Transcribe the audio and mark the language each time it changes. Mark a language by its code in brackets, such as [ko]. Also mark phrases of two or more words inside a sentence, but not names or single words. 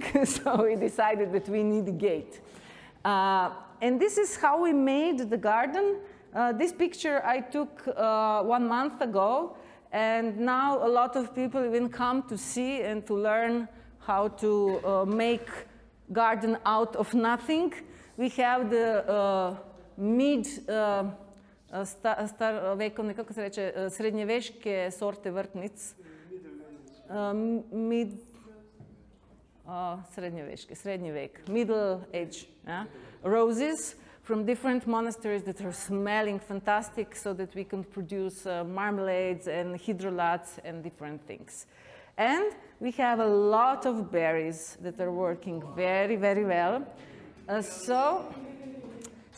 [en] So we decided that we need a gate. And this is how we made the garden. This picture I took 1 month ago. And now a lot of people even come to see and to learn how to make garden out of nothing. We have the [sl] starovekovne, kako se reče, srednjeveške sorte vrtnic. Srednji vek, [en] middle age, yeah? Roses from different monasteries that are smelling fantastic so that we can produce marmalades and hydrolats and different things. And we have a lot of berries that are working very, very well.